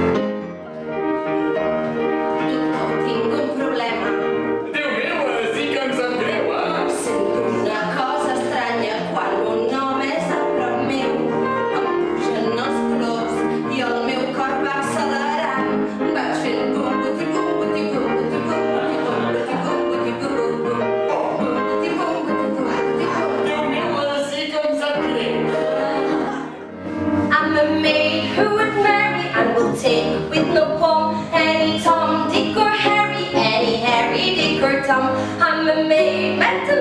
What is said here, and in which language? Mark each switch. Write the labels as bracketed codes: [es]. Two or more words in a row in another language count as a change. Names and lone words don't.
[ca] Doctor, tinc un problema. Déu meu, sí que em sap greu, Sento una cosa estranya quan un home és a prop meu. Em pugen els colors i el meu cor va accelerant. Vaig fent bum, buti, bum, buti, bum, buti, bum, buti, bum, buti, bum, buti, bum, bum, buti, bum, buti, bum, buti, bum. Déu meu, sí que em sap greu. [en] I'm a maid who would marry and will take with no qualm any Tom, Dick or Harry, any Harry, Dick or Tom. I'm a maid.